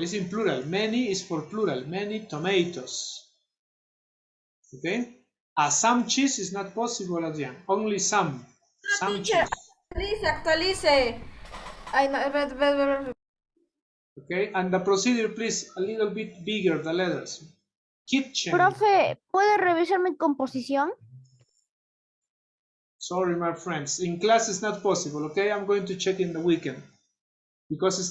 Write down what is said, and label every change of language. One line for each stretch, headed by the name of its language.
English: It's in plural. Many is for plural. Many tomatoes. Okay? Some cheese is not possible, Adrian. Only some. Some Teacher, cheese.
Spanish: actualice. Ay, no,
English: Okay? And the procedure, please, a little bit bigger, the letters. Kitchen.
Spanish: Profe, ¿puede revisar mi composición?
English: Sorry, my friends. In class, it's not possible, okay? I'm going to check in the weekend. Because it's